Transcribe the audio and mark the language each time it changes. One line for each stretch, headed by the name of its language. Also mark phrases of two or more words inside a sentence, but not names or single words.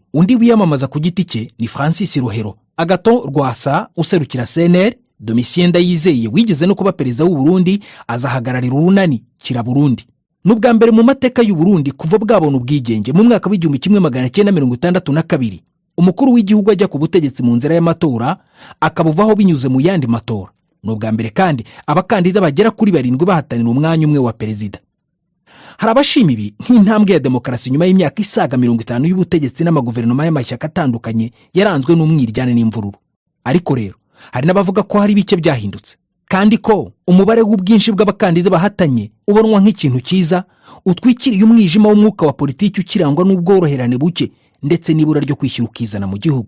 Kinyarwanda: Undi wiyamamaza ku giti cye ni Francis Rohero. Agathon Rwasa userukira CNL, Domitien Ndayizeye wigeze no kuba perezida w'u Burundi azahagararira urunani Kira Burundi. Nubwa mbere mu mateka y'u Burundi kuva bwabona ubwigenge mu mwaka w'1962 umukuru w'igihugu ajya ku butegetsi mu nzira y'amatora akabuvaho binyuze mu yandi matora. Nubwa mbere kandi abakandida bagera kuri 7 bahatanira umwanya umwe wa perezida. Hari abashima ibi nk'intambwe ya demokarasi nyuma y'imyaka isaga 50 y'ubutegetsi n'amaguverinoma y'amashyaka atandukanye yaranzwe n'umwiryane n'imvururu. Ariko rero hari n'abavuga ko hari bike byahindutse, kandi ko umubare w'ubwinshi bw'abakandida bahatanye ubonwa nk'ikintu cyiza utwikiriye umwijima w'umwuka wa politiki ukirangwa n'ubworoherane buke ndetse n'ibura ryo kwishyura ukizana mu gihugu.